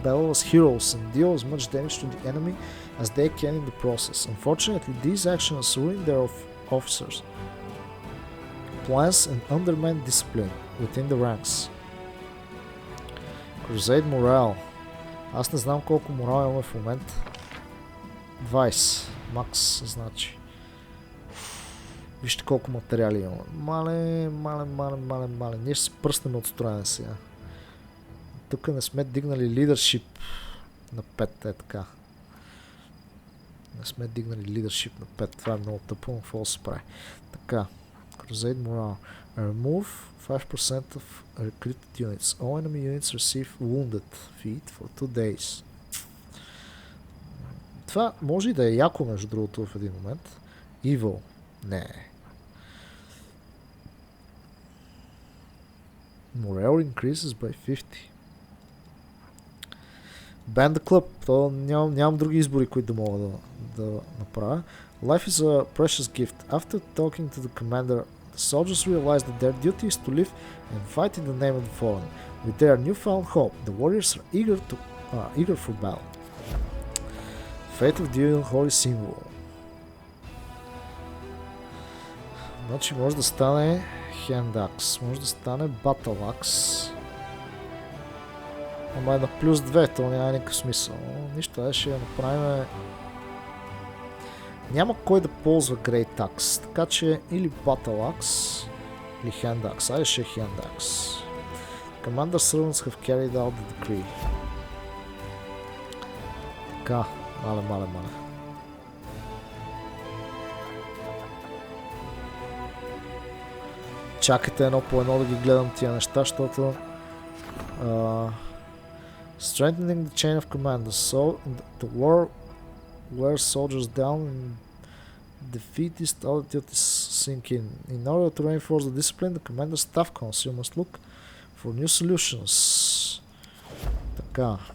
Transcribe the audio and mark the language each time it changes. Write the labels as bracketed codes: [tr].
[en] As heroes and deal as much damage to the enemy as they can in the process. Unfortunately, these actions ruin their officers' plans and undermine discipline within the ranks. Crusade morale. [bg] Аз не знам колко морал имаме в момента. 20. Макс, значи. Вижте колко материали имаме. Мале. Ние ще се пръснем от строене сега. Тук не сме дигнали лидершип на 5, е така. Не сме дигнали лидершип на 5, това е много тъпо, но какво се прави. [en] Така, Crusade Morale. Remove 5% of recruited units. All enemy units receive wounded feet for 2 days. [bg] Това може и да е яко, между другото, в един момент. [en] Evil. Не. Morale increases by 50. Band the Club. [bg] То нямам други избори, които да мога да направя. [en] Life is a precious gift. After talking to the commander, the soldiers realized that their duty is to live and fight in the name of the fallen. With their newfound hope, the warriors are eager for battle. Fate of the Holy Symbol. [bg] Значи може да стане Hand Axe, може да стане Battle Axe. Ама е на плюс 2, то няма никакъв смисъл. Нищо, ще я направим. Няма кой да ползва Great Axe, така че или Battle Axe, или Hand Axe. Айде ще е Hand Axe. [en] Commander servants have carried out the decree. [bg] Така, мале. Чакайте едно по едно да ги гледам тия неща, защото strengthening the chain of command. [en] The war wears soldiers down and defeatist altitudes sink in. In order to reinforce the discipline, the commander's staff council must look for new solutions. [bg] Така.